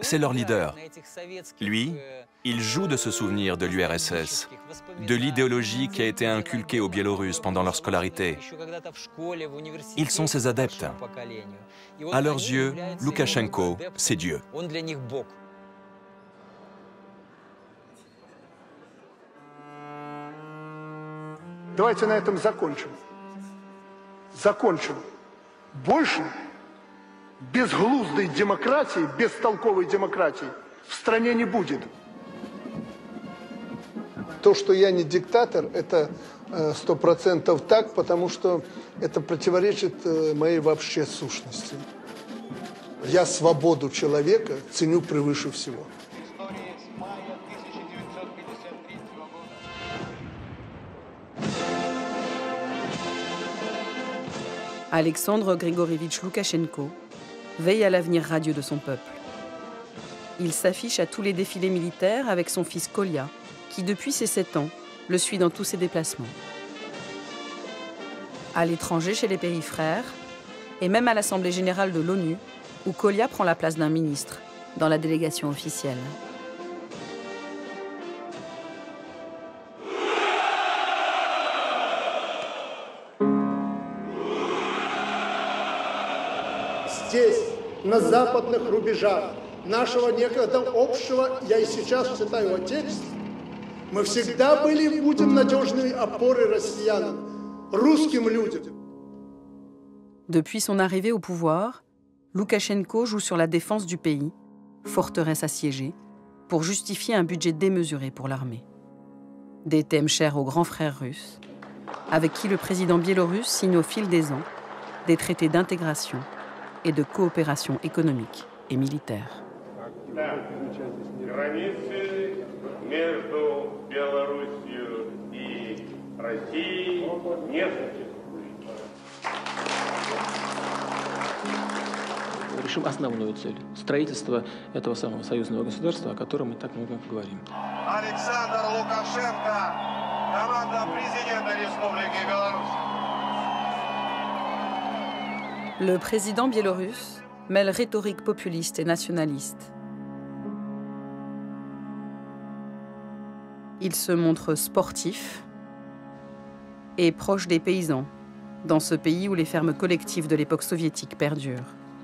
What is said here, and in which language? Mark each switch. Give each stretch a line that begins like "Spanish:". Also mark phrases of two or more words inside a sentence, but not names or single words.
French: C'est leur leader. Lui, Il joue de ce souvenir de l'URSS, de l'idéologie qui a été inculquée aux Biélorusses pendant leur scolarité. Ils sont ses adeptes. À leurs yeux, Loukachenko, c'est Dieu.
Russian: Давайте на этом закончим. Закончим. Больше безглуздой демократии, бестолковой демократии в стране не будет. То, что я не диктатор, это 100% так, потому что это противоречит моей вообще сущности. Я свободу человека ценю превыше всего.
French: Alexandre Grigorievitch Loukachenko veille à l'avenir radieux de son peuple. Il s'affiche à tous les défilés militaires avec son fils Kolia, qui depuis ses 7 ans le suit dans tous ses déplacements. À l'étranger, chez les pays frères, et même à l'Assemblée générale de l'ONU, où Kolia prend la place d'un ministre dans la délégation officielle.
Russian: Здесь, на западных рубежах нашего некогда общего, я и сейчас считаю, отечества, мы всегда были и будем надежной опорой россиянам, русским людям.
French: Depuis son arrivée au pouvoir, Loukachenko joue sur la défense du pays, forteresse assiégée, pour justifier un budget démesuré pour l'armée. Des thèmes chers aux grands frères russes, avec qui le président biélorusse signe au fil des ans des traités d'intégration et de coopération économique et militaire.
Russian: Решим основную цель – строительство этого самого союзного государства, о котором мы так много говорим. Александр Лукашенко, команда президента Республики Беларусь.
French: Le président biélorusse mêle rhétorique populiste et nationaliste. Il se montre sportif et proche des paysans, dans ce pays où les fermes collectives de l'époque soviétique perdurent.